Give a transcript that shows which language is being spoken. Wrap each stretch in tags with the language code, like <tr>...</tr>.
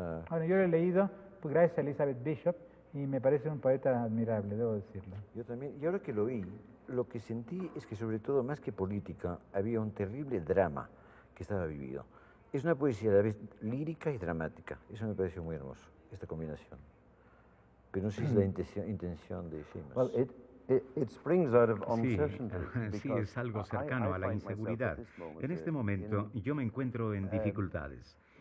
<es>Bueno, yo lo he leído pues, gracias a Elizabeth Bishop y me parece un poeta admirable, debo decirlo. Yo también, y ahora que lo oí, lo que sentí es que sobre todo, más que política, había un terrible drama que estaba vivido. Es una poesía a la vez lírica y dramática. Eso me pareció muy hermoso, esta combinación. Pero no sé si es la intención de Seamus.</es> <en>Well, it springs out of uncertainty.</en> <es>Sí, es algo cercano a la inseguridad. En este momento yo me encuentro en dificultades.</es>